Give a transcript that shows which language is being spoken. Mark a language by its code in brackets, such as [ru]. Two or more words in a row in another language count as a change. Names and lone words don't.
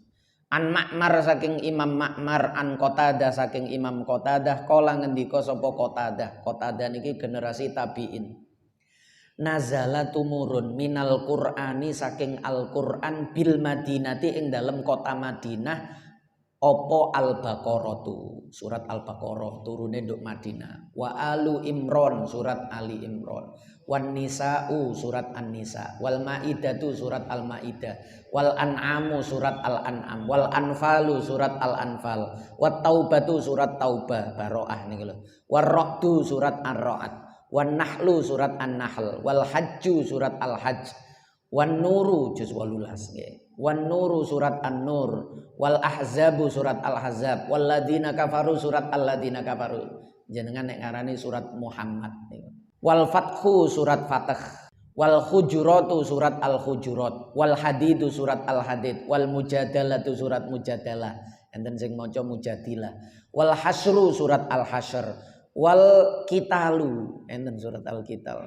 [jv] An Ma'mar saking Imam Ma'mar, an Qatadah saking Imam Qatadah, kala ngendika sapa Qatadah. Qatadah niki generasi tabi'in. Nazala tumurun [ar] minal Qur'ani [jv] saking Al-Qur'an [ar] bil Madinati [jv] ing dalem kota Madinah opo Al-Baqarah tu, surat Al-Baqarah turune nduk Madinah. Wa Alu Imran surat Ali Imran. Wan Nisa'u surat An-Nisa. Wal Ma'idatu surat Al-Ma'idah. Wal An'amu surat Al-An'am. Wal Anfalu surat Al-Anfal. Wat Taubatu surat Taubah, Baroah niku lho. War Ra'du surat Ar-Ra'd. Wan Nahlu surat An-Nahl. Wal Hajju surat Al-Hajj. Wan Nuru juz 18 nggih. Wan Nuru surat An-Nur. Wal Ahzabu surat Al-Ahzab. Wal Ladina Kafaru surat Al-Ladina Kafaru. Jenengan nek ngarani surat Muhammad niku. Wal Fathu surat Fath. Wal Hujuratu surat Al-Hujurat. Wal Hadidu surat Al-Hadid. Wal Mujadalatu surat Mujadalah. Enten sing maca Mujadilah. Wal Hasyru surat Al-Hasyr. Wal Qitalu enten surat Al-Qital.